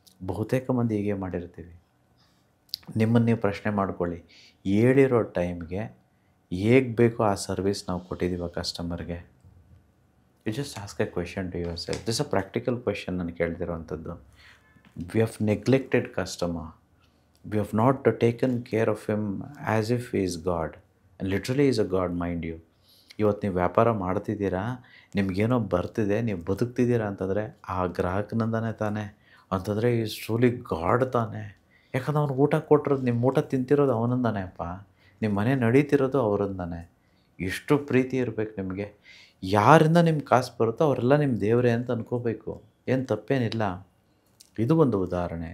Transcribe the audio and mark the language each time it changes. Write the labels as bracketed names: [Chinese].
[Kannada] ಬಹುತೇಕ ಮಂದಿ ಹೀಗೆ ಮಾಡಿರ್ತೀವಿ. ನಿಮ್ಮನ್ನು ನೀವು ಪ್ರಶ್ನೆ ಮಾಡ್ಕೊಳ್ಳಿ, ಹೇಳಿರೋ ಟೈಮ್ಗೆ ಹೇಗೆ ಬೇಕೋ ಆ ಸರ್ವಿಸ್ ನಾವು ಕೊಟ್ಟಿದ್ದೀವ ಕಸ್ಟಮರ್ಗೆ? [English] You just ask a question to yourself. This a practical question [Kannada] ನಾನು ಕೇಳ್ತಿರೋವಂಥದ್ದು. [English] We have neglected customer. We have not taken care of him as if he is God. And literally he is a God, mind you. [Kannada] ಇವತ್ತು ನೀವು ವ್ಯಾಪಾರ ಮಾಡ್ತಿದ್ದೀರಾ, ನಿಮಗೇನೋ ಬರ್ತಿದೆ, ನೀವು ಬದುಕ್ತಿದ್ದೀರಾ ಅಂತಂದರೆ ಆ ಗ್ರಾಹಕನಿಂದನೇ ತಾನೇ, ಅಂತಂದರೆ [English] is truly God [Kannada] ತಾನೇ. ಯಾಕಂದ್ರೆ ಅವ್ನಿಗೆ ಊಟ ಕೊಟ್ಟಿರೋದು, ನಿಮ್ಮ ಊಟ ತಿಂತಿರೋದು ಅವನಿಂದಾನೇ ಅಪ್ಪ, ನಿಮ್ಮ ಮನೆ ನಡೀತಿರೋದು ಅವರಿಂದಾನೆ. ಎಷ್ಟು ಪ್ರೀತಿ ಇರಬೇಕು ನಿಮಗೆ. ಯಾರಿಂದ ನಿಮ್ಗೆ ಕಾಸು ಬರುತ್ತೋ ಅವರೆಲ್ಲ ನಿಮ್ಮ ದೇವರೇ ಅಂತ ಅನ್ಕೋಬೇಕು, ಏನು ತಪ್ಪೇನಿಲ್ಲ. ಇದು ಒಂದು ಉದಾಹರಣೆ.